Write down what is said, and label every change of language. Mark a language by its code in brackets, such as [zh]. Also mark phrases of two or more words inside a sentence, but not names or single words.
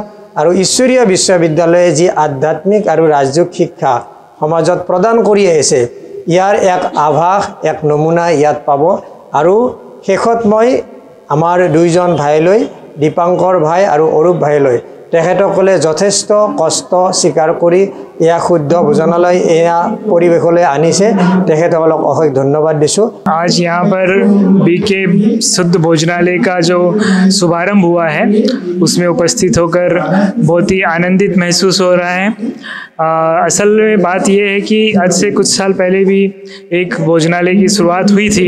[as] আৰু ঈশ্বৰীয় বিশ্ববিদ্যালয়ে যি আধ্যাত্মিক আৰু ৰাজযোগ শিক্ষা সমাজত প্ৰদান কৰি আহিছে ইয়াৰ এক আভাস, এক নমুনা ইয়াত পাব। আৰু শেষত মই আমাৰ দুইজন ভাইলৈ, দীপাংকৰ ভাই আৰু অৰূপ ভাইলৈ, তেখেতসকলে যথেষ্ট কষ্ট স্বীকাৰ কৰি এয়া শুদ্ধ ভোজনালয় এয়া পৰিৱেশলৈ আনিছে, তেখেতসকলক অশেষ ধন্যবাদ দিছোঁ। [hi] आज यहाँ पर बीके शुद्ध भोजनालय का जो शुभारंभ हुआ है उसमें उपस्थित होकर बहुत ही आनंदित महसूस हो रहा है। असल में बात यह है कि आज से कुछ साल पहले भी एक भोजनालय की शुरुआत हुई थी।